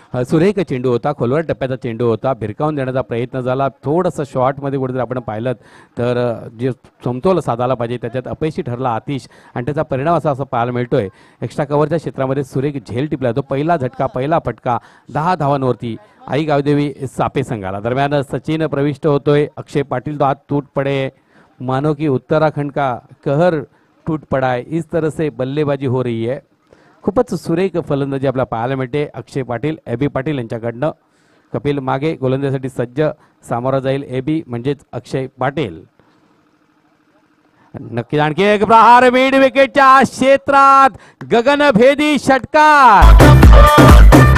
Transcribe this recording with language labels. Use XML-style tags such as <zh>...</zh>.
<mr>सुरेख चेंडू होता, खोलवर टप्प्याचा चेंडू होता, भिरकावून देण्याचा प्रयत्न झाला। थोडंसं शॉर्टमध्ये कुठेतरी आपण पाहिलं तर जे समतोल साधायला पाहिजे त्याच्यात अपयशी ठरला आतिश, आणि त्याचा परिणाम असा पाहायला मिळतोय। एक्स्ट्रा कव्हरच्या क्षेत्रामध्ये सुरेख झेल टिपला, तो पहिला झटका, पहिला फटका 10 धावांवरती आई गावदेवी सापे संघाला। दरम्यान सचिन प्रविष्ट होतोय,</mr> <hi>अक्षय पाटिल तो हाथ टूट पड़े, मानो कि उत्तराखंड का कहर टूट पड़ा है, इस तरह से बल्लेबाजी हो रही है।</hi> <mr>खूपच सुरेख फलंदाजी आपल्याला पाहायला मिळते अक्षय पाटील, एबी पाटील यांच्याकडनं। कपिल मागे गोलंदाजीसाठी सज्ज, सामोरा जाईल एबी म्हणजेच अक्षय पाटील। नक्की आणखी एक प्रहार मिड विकेटच्या क्षेत्रात, गगनभेदी षटकार।</mr>